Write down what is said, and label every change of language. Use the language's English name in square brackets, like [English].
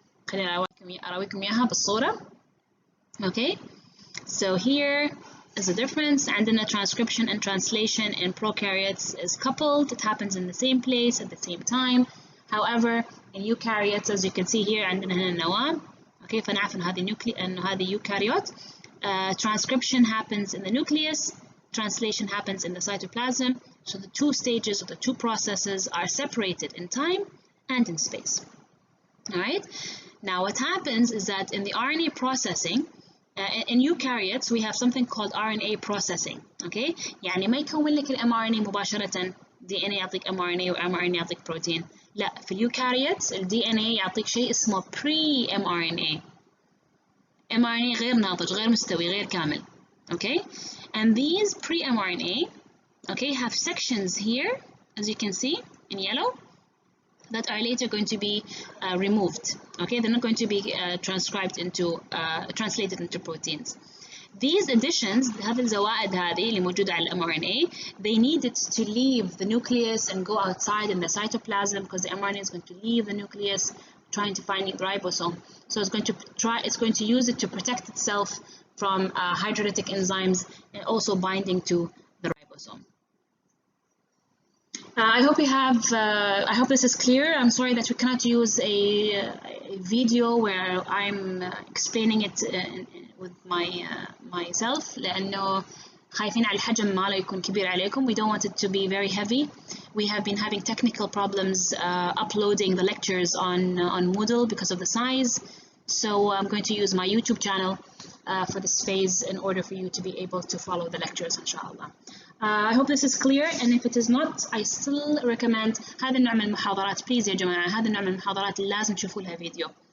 [Arabic] خلينا أراويكم إياها بالصورة. [English] Okay, so here is the difference. عندنا transcription and translation in prokaryotes is coupled. It happens in the same place at the same time. However, in eukaryotes, as you can see here, [Arabic] عندنا هنا النواة. Okay, فنعرف إنه هذه eukaryote. [English] Transcription happens in the nucleus. Translation happens in the cytoplasm. So the two stages of the two processes are separated in time and in space. All right. Now, what happens is that in the RNA processing, in eukaryotes, we have something called RNA processing. Okay. [Arabic] يعني ما يكون لك mRNA مباشرة. DNA يعطيك mRNA و mRNA يعطيك بروتين. لا، في اليوكاريوتس DNA يعطيك شيء اسمه pre-mRNA. mRNA غير ناضج، غير مستوي، غير كامل. Okay. [English] And these pre-mRNA, okay, have sections here, as you can see in yellow, that are later going to be removed. Okay, they're not going to be transcribed into translated into proteins. These additions, [Arabic] هذه الزوائد هذه اللي موجودة على mRNA, [English] they needed to leave the nucleus and go outside in the cytoplasm because the mRNA is going to leave the nucleus, trying to find the ribosome. So it's going to use it to protect itself from hydrolytic enzymes and also binding to the ribosome. I hope you have. I hope this is clear. I'm sorry that we cannot use a video where I'm explaining it with myself. [Arabic] لأنه خايفين على الحجم ماله يكون كبير عليكم. [English] We don't want it to be very heavy. We have been having technical problems uploading the lectures on Moodle because of the size. So I'm going to use my YouTube channel for this phase in order for you to be able to follow the lectures, inshallah. I hope this is clear, and if it is not, I still recommend [Arabic] هذا النوع من المحاضرات. Please يا جماعة هذا النوع من المحاضرات لازم تشوفوا لها فيديو.